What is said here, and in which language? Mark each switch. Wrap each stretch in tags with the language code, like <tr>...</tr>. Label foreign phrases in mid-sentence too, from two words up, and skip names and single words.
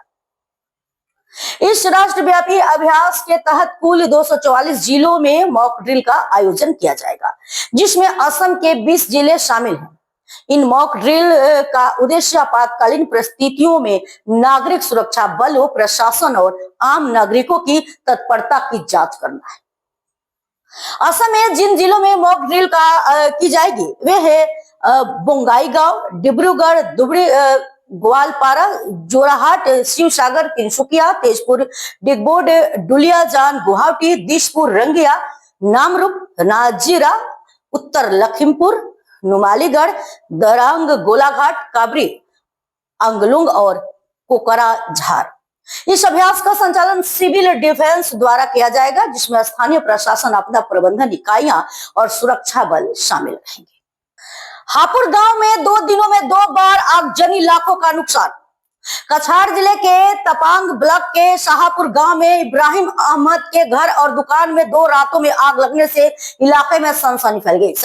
<hi>इस राष्ट्रव्यापी अभ्यास के तहत कुल 244 जिलों में</hi> <en>mock drill</en> <hi>का आयोजन किया जाएगा, जिसमें असम के 20 जिले शामिल हैं। इन</hi> <en>mock drill</en> <hi>का उद्देश्य आपातकालीन परिस्थितियों में नागरिक सुरक्षा बलों, प्रशासन और आम नागरिकों की तत्परता की जांच करना है। असम में जिन जिलों में</hi> <en>mock drill</en> <hi>की जाएगी वे है बोंगाईगांव, डिब्रूगढ़, धुबरी, ग्वालपारा, जोरहाट, शिवसागर, तिनसुकिया, तेजपुर, डिगबोर्ड, डुलियाजान, गुवाहाटी, दिसपुर, रंगिया, नामरूप, नाजीरा, उत्तर लखीमपुर, नुमालीगढ़, दरांग, गोलाघाट, काबरी, अंगलुंग और कोकराझार। इस अभ्यास का संचालन</hi> <en>civil defence</en> <hi>द्वारा किया जाएगा, जिसमें स्थानीय प्रशासन, आपदा प्रबंधन इकाइयां और सुरक्षा बल शामिल रहेंगे। हापुड़ गांव में 2 दिनों में 2 बार आगजनी, लाखों का नुकसान। कछार जिले के तपांग ब्लॉक के शाहपुर गांव में इब्राहिम अहमद के घर और दुकान में 2 रातों में आग लगने से इलाके में सनसनी फैल गई।</hi>